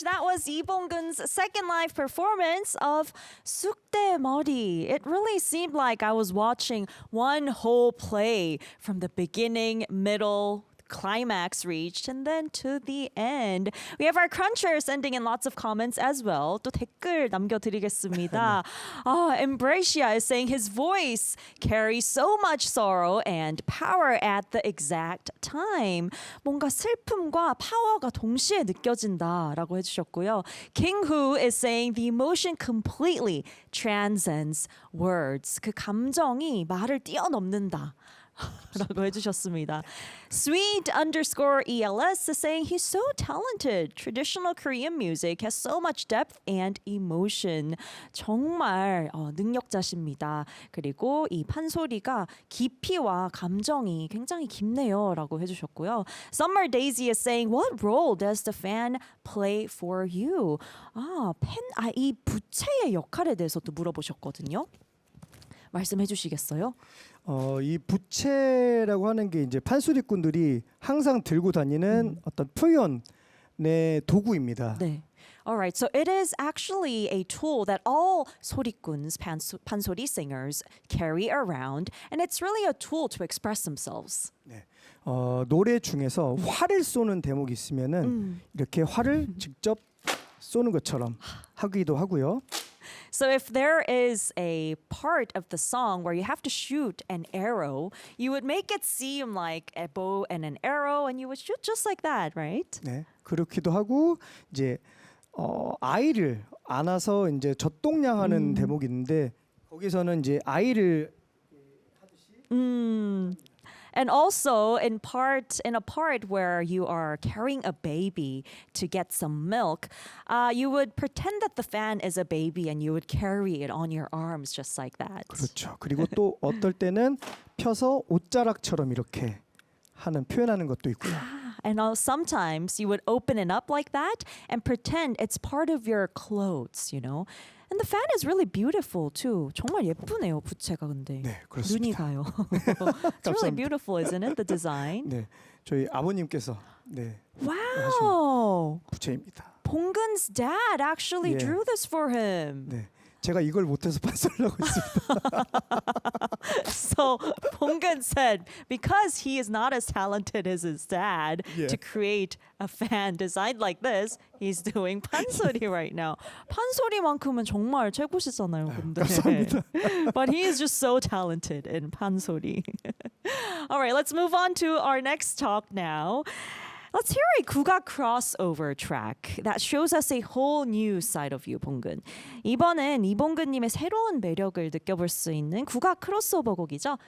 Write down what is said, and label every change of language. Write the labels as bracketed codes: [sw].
[en] That was Lee Bong-geun's second live performance of Sukdae Mori. It really seemed like I was watching one whole play from the beginning, middle, climax reached and then to the end. We have our crunchers sending in lots of comments as well. [ko] 또 댓글 남겨드리겠습니다. [en] Embracia is saying his voice carries so much sorrow and power at the exact time. [ko] 뭔가 슬픔과 파워가 동시에 느껴진다라고 해주셨고요. [en] King Hu is saying the emotion completely transcends words. [ko] 그 감정이 말을 뛰어넘는다. 라고 해주셨습니다. [en] Sweet_ELS is saying he's so talented. Traditional Korean music has so much depth and emotion. [ko] 정말 능력자십니다. 그리고 이 판소리가 깊이와 감정이 굉장히 깊네요. 라고 해주셨고요. Summer Daisy is saying what role does the fan play for you? 이 부채의 역할에 대해서도 물어보셨거든요. 말씀해 주시겠어요? 이 부채라고 하는 게 이제 판소리꾼들이 항상 들고 다니는 어떤 표현의 도구입니다. 네. [en] Alright, so it is actually a tool that all 소리꾼s, 판소리 singers carry around, and it's really a tool to express themselves. [ko] 네. 노래 중에서 활을 쏘는 대목이 있으면은 이렇게 활을 직접 쏘는 것처럼 하기도 하고요. [en] So if there is a part of the song where you have to shoot an arrow, you would make it seem like a bow and an arrow, and you would shoot just like that, right? [ko] 네, 그렇기도 하고 이제 아이를 안아서 이제 젖동냥하는 대목이 있는데 거기서는 이제 아이를 [en] And also in a part where you are carrying a baby to get some milk, you would pretend that the fan is a baby and you would carry it on your arms just like that. [ko] 그렇죠. 그리고 또 어떨 때는 펴서 옷자락처럼 이렇게 하는 표현하는 것도 있고요. [en] And sometimes you would open it up like that and pretend it's part of your clothes, you know. And the fan is really beautiful too. [ko] 정말 예쁘네요, 부채가 근데. 네, 눈이 그렇습니다. 가요. [en] It's really beautiful, isn't it? The design. [ko] 네, 저희 아버님께서 [en] Wow. [ko] 부채입니다. [en] Bong-geun's dad actually Yeah. drew this for him. [ko] 네, 제가 이걸 못해서 판소리를 하고 있습니다. [en] So Bong-geun said because he is not as talented as his dad Yeah. to create a fan designed like this, he's doing 판소리 right now. [ko] 판소리만큼은 정말 최고시잖아요, 근데. 감사합니다. [en] But he is just so talented in 판소리. All right, let's move on to our next talk now. Let's hear a 국악 crossover track that shows us a whole new side of you, 봉근. [ko] 이번엔 이봉근님의 새로운 매력을 느껴볼 수 있는 국악 크로스오버 곡이죠.